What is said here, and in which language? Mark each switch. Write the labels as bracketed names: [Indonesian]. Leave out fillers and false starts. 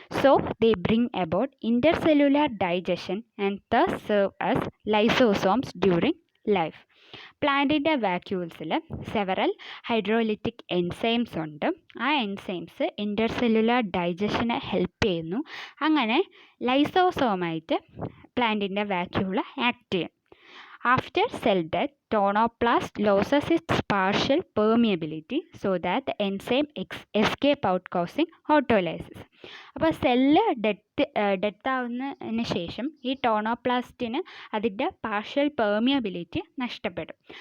[English] So they bring about intercellular digestion and thus serve as lysosomes during life. [Malayalam] പ്ലാന്റിൻ്റെ വാക്യൂൾസിൽ several ഹൈഡ്രോലിറ്റിക് enzymes ഉണ്ട്. ആ enzymes intercellular ഡൈജഷനെ help ചെയ്യുന്നു. അങ്ങനെ ലൈസോസോമായിട്ട് പ്ലാന്റിൻ്റെ വാക്യൂള് ആക്ട് ചെയ്യും. [English] After cell death, tonoplast loses its partial permeability so that the enzyme escape out causing autolysis. [Malayalam] അപ്പോൾ cell death ആവുന്നതിന് ശേഷം ഈ ടോണോപ്ലാസ്റ്റിന് അതിൻ്റെ പാർഷ്യൽ പെർമിയബിലിറ്റി നഷ്ടപ്പെടും.